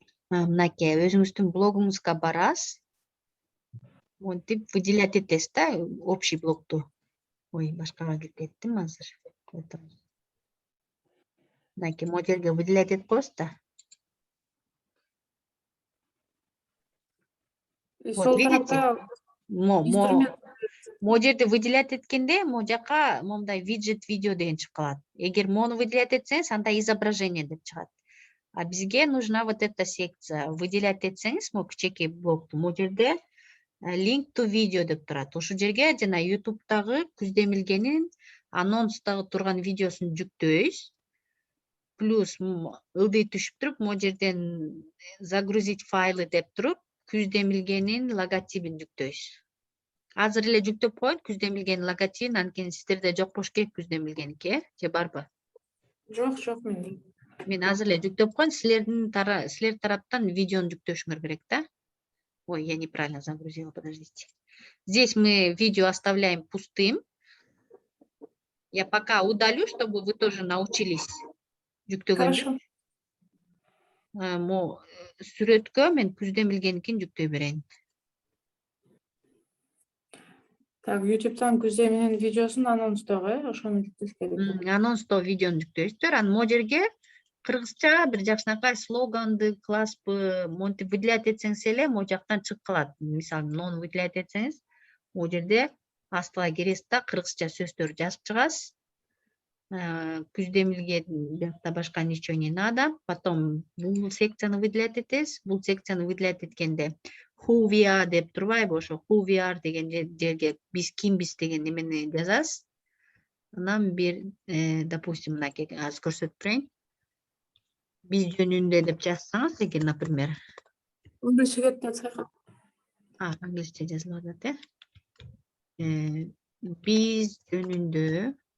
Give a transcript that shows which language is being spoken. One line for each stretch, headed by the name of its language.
Kyrgyz: Мынакей өзүңүздүн блогуңузга барасыз. Монтип выделять этесиз да, общий блокту. Ой, башкага кеттим азыр. Мынакей моделге выделять этип коесуз да. Сол
Russian: видите?
Kyrgyz: тарапта Могу жерде выделять эткенде, могу жака момундай виджет видео деген чыгып калат. Эгер мону выделять этсеңиз, анда изображение деп чыгат. А бизге
Russian: нужна вот эта секция.
Kyrgyz: Выделять этсеңиз, могу кичинекей блокту, могу жерде
English: link to video
Kyrgyz: деп турат. Ошол жерге жана YouTube'дагы Күздемилгенин анонстагы турган видеосун жүктөйбүз. Плюс ылдый түшүп туруп, могу жерден
Russian: загрузить файлы
Kyrgyz: деп туруп, Күздемилгенин логотипин жүктөйбүз. Азыр эле жүктөп коюн Күздемилгенин логотипин, анткени сиздерде жок болуш керек Күздемилгеники, же барбы? Жок менде. Мен азыр эле жүктөп коюн, силер тараптан видеону жүктөшүңөр керек да.
Russian: Ой, я неправильно загрузила, подождите. Здесь мы видео оставляем пустым. Я пока удалю, чтобы вы тоже научились
Kyrgyz: жүктөгөнгө.
Russian: Хорошо.
Kyrgyz: Сүрөткө мен Күздемилгеникин жүктөй берейин.
Russian: Так,
Kyrgyz: YouTube'дан Күздемилгенин видеосун анонстогу, ошону жүктөш керек. Анонсто видеону жүктөйсүздөр, анан могу жерге кыргызча бир жакшынакай слоганды, класспы, монтип выделять этсеңиз эле могу жактан чыгып калат. Мисалы, нону выделять этсеңиз, могу жерде астыга киресиз да, кыргызча сөздөрдү жазып чыгасыз. Күздемилген биякта башка
Russian: ничего не надо. Потом
Kyrgyz: бул секцияны выделять этесиз. Бул секцияны выделять эткенде
English: who we are
Kyrgyz: деп турбайбы, ошо who we are деген жерге биз кимбиз деген немени жазасыз. Анан бир, допустим, мынакей азыр көрсөтүп берейин. Биз жөнүндө деп жазсаңыз, эгер,
Russian: например.
Kyrgyz: Англисче кетти сайкат. Англисче жазылып атат, биз жөнүндө.